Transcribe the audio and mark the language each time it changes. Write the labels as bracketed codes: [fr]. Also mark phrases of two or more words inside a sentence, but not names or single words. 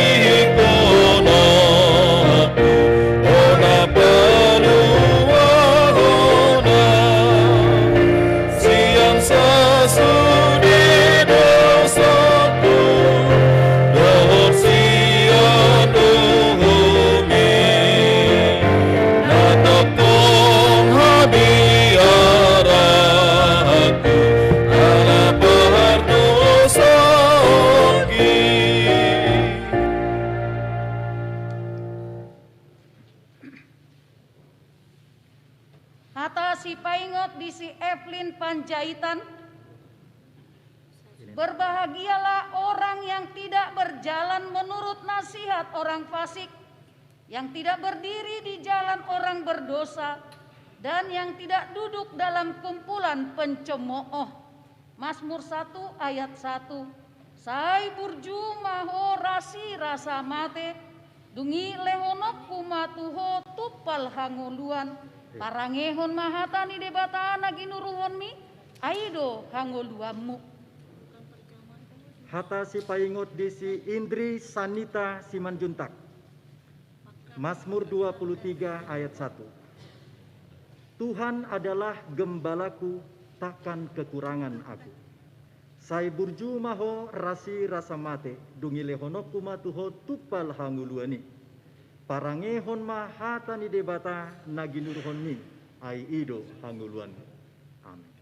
[bbc] dikonaku Ona paluahona Siang sasudi dosaku Dohor siang dohomi Natokong habiaraku Ala bahar dosaku Hata si paingot di si Evelyn Panjaitan. [id] Berbahagialah orang yang tidak berjalan menurut nasihat orang fasik, yang tidak berdiri di jalan orang berdosa, dan yang tidak duduk dalam kumpulan pencemooh. Mazmur 1 ayat 1. [bbc] Sai burjumaho rasi rasa mate, dungi lehonop kumatuho tupal hangoluan, parangehon mahatani debatana ginuruhon mi, aido hangoluanmu. Hata si paingot di si Indri Sanita Simanjuntak. [id] Mazmur 23 ayat 1. Tuhan adalah gembalaku, takkan kekurangan aku. [bbc] Sai burju maho rasi rasa mate, dungi lehonok kumatuho tupal hanguluani. Parangehon ma hatani debata naginurhon mi, ai ido hanguluan. Amin.